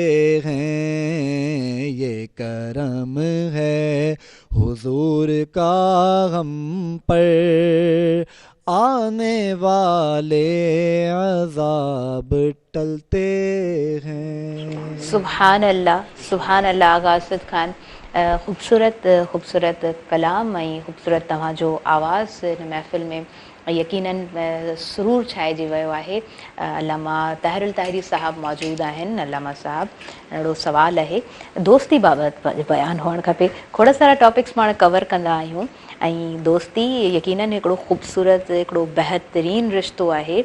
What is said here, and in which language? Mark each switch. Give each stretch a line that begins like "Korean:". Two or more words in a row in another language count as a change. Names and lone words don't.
Urdu: ہیں، یہ کرم ہے حضور کا ہم پر، آنے والے عذاب ٹلتے ہیں۔ سبحان اللہ آغا اسد خان، خوبصورت کلام
Sindhi: ऐं ख़ूबसूरत तव्हांजो आवाज़ हिन महफ़िल में यकीनन सुरूर छाइजी वियो आहे। अल्लामा ताहिरुल ताहिरी साहब मौजूदु आहिनि। अल्लामा साहब, अहिड़ो सुवालु आहे, दोस्ती बाबति बयानु हुअणु खपे। खोड़ सारा टॉपिक्स पाण कवर कंदा आहियूं ऐं दोस्ती यकीनन हिकिड़ो ख़ूबसूरत, हिकिड़ो बहितरीनु रिश्तो आहे।